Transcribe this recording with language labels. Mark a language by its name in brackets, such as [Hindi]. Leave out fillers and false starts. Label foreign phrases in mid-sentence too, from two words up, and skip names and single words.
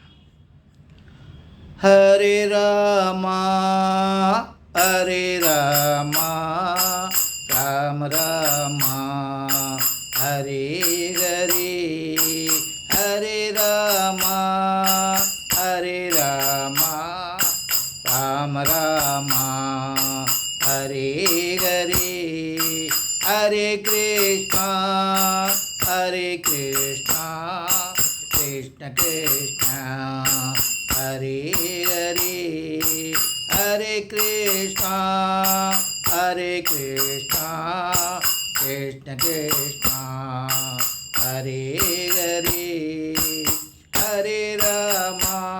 [Sanskrit] ஹரே ராமா ஹரே ராமா ராம ராமா ஹரே ஹரே ஹரே ராமா ஹரே ராமா ராம ராமா ஹரே ஹரே ஹரே கிருஷ்ணா ஹரே கிருஷ்ணா कृष्ण कृष्ण हरे हरे हरे कृष्ण हरे कृष्ण कृष्ण कृष्ण हरे हरे हरे रामा